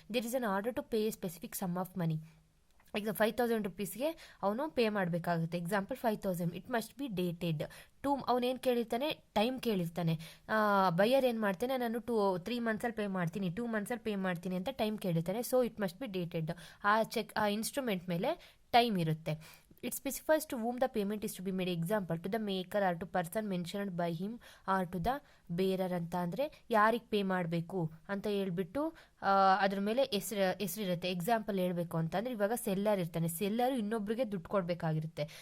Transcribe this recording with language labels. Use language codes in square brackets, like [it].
[en] There is an order to pay a specific sum of money. [kn] ಈಗ 5,000 rupeesಗೆ ಅವನು pay ಮಾಡಬೇಕಾಗುತ್ತೆ. Example 5,000. [en] It must be dated. [kn] ಅವನೇನು ಕೇಳಿರ್ತಾನೆ, time ಕೇಳಿರ್ತಾನೆ. Buyer ಏನು ಮಾಡ್ತಾನೆ, ನಾನು 3 monthsಲ್ಲಿ ಪೇ ಮಾಡ್ತೀನಿ, 2 monthsಲ್ಲಿ ಪೇ ಮಾಡ್ತೀನಿ ಅಂತ time ಕೇಳಿರ್ತಾನೆ. So [en] It must be dated. [kn] ಆ ಇನ್ಸ್ಟ್ರೂಮೆಂಟ್ ಮೇಲೆ ಟೈಮ್ ಇರುತ್ತೆ. [en] It specifies to whom the payment is to be made. Example, to the maker or to person mentioned by him or to the bearer [kn] ಅಂತ ಅಂದರೆ ಯಾರಿಗೆ pay ಮಾಡಬೇಕು ಅಂತ ಹೇಳ್ಬಿಟ್ಟು ಅದ್ರ ಮೇಲೆ ಹೆಸರಿರುತ್ತೆ. ಎಕ್ಸಾಂಪಲ್ ಹೇಳಬೇಕು ಅಂತಂದರೆ ಇವಾಗ ಸೆಲ್ಲರ್ ಇರ್ತಾನೆ, ಸೆಲ್ಲರು ಇನ್ನೊಬ್ರಿಗೆ ದುಡ್ಡು ಕೊಡಬೇಕಾಗಿರುತ್ತೆ.